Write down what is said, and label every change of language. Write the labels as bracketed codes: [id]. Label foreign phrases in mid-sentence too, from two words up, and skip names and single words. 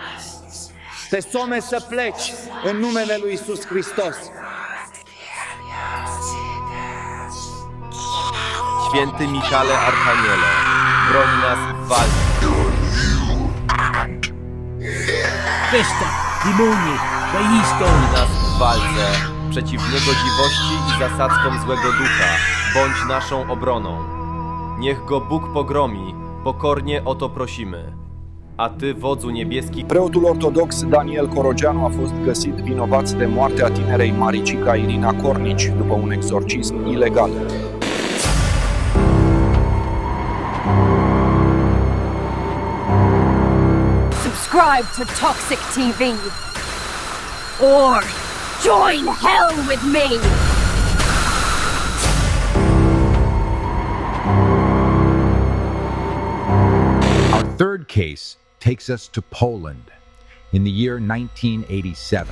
[ro] Te some să pleci în numele lui Iisus Hristos. [pl] Święty Michale Archaniele, broń nas w walce. [ro] Festa, demonii, [pl] Broń nas w walce przeciw niegodziwości i zasadzkom złego ducha. Bądź naszą obroną. Niech go Bóg pogromi, pokornie o to prosimy. A ty, wodzu niebieski... [ro] Preotul ortodox Daniel Corogianu a fost găsit vinovat de moartea tinerei Maricica Irina Cornici după un exorcism ilegal. [en] Subscribe to Toxik TV, or join hell with me! Our third case takes us to Poland in the year 1987.